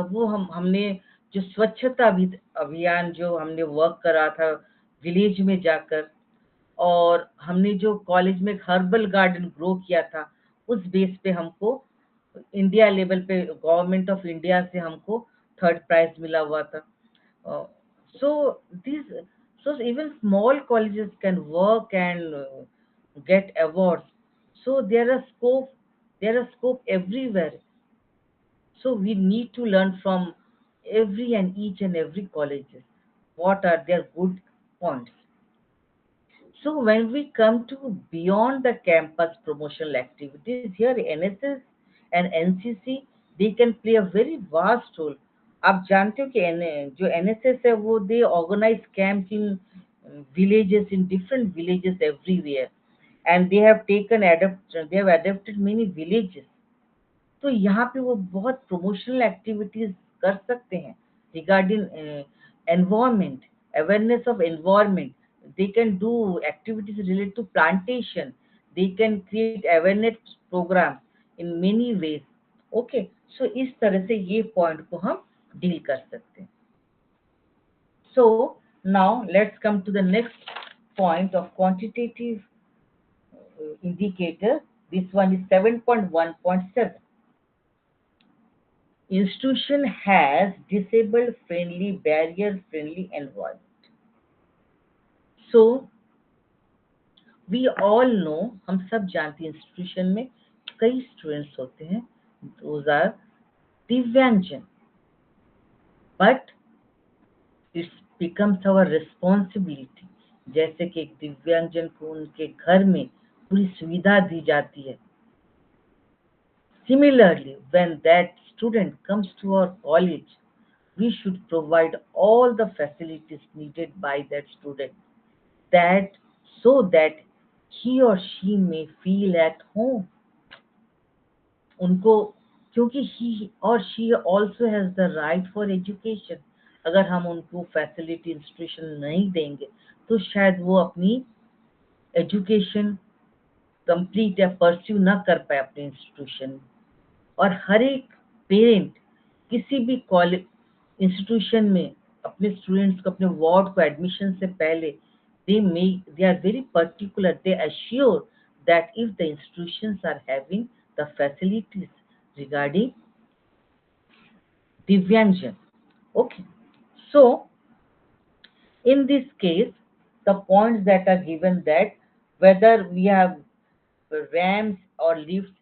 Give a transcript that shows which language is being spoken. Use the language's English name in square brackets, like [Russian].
[Hindi] वो हमने जो स्वच्छता अभियान जो हमने वर्क करा था विलेज में जाकर, और हमने जो कॉलेज में एक हर्बल गार्डन ग्रो किया था, उस बेस पे हमको इंडिया लेवल पे गवर्नमेंट ऑफ इंडिया से हमको थर्ड प्राइज मिला हुआ था। [English] So this, so even small colleges can work and get awards. So there are scope everywhere. So we need to learn from every and each and every colleges what are their good points. So when we come to beyond the campus promotional activities, here NSS and NCC, they can play a very vast role. [Hindi] आप जानते हो कि जो NSS है वो [English] they organize camps in villages, in different villages everywhere, and they have adapted many villages. [Hindi] तो यहाँ पे वो बहुत [English] promotional activities [Hindi] कर सकते हैं [English] regarding environment, awareness of environment. They can do activities related to plantation. They can create awareness programs in many ways. [Hindi] Okay, so इस तरह से ये point को हम deal कर सकते हैं. [English] So now let's come to the next point of quantitative indicator. This one is 7.1.7. Institution has disabled friendly, barrier friendly environment. So we all know, [Hindi] हम सब जानते हैं [English] institution में कई students होते हैं, those are दिव्यांगजन, but it becomes our responsibility. [Hindi] जैसे कि एक दिव्यांगजन को उनके घर में पूरी सुविधा दी जाती है. [English] Similarly, when that student comes to our college, we should provide all the facilities needed by that student, that so that he or she may feel at home. [Hindi] उनको, क्योंकि [English] he or she also has the right for education. [Hindi] अगर हम उनको facility institution नहीं देंगे तो शायद वो अपनी एजुकेशन कंप्लीट या परस्यू ना कर पाए अपने इंस्टीट्यूशन में. और हर एक पेरेंट किसी भी कॉलेज इंस्टीट्यूशन में अपने स्टूडेंट्स को, अपने वार्ड को एडमिशन से पहले [English] they are very particular. They assure that if the institutions are having the facilities regarding divyangjan. Okay, so in this case the points that are given, that whether we have ramps or lifts.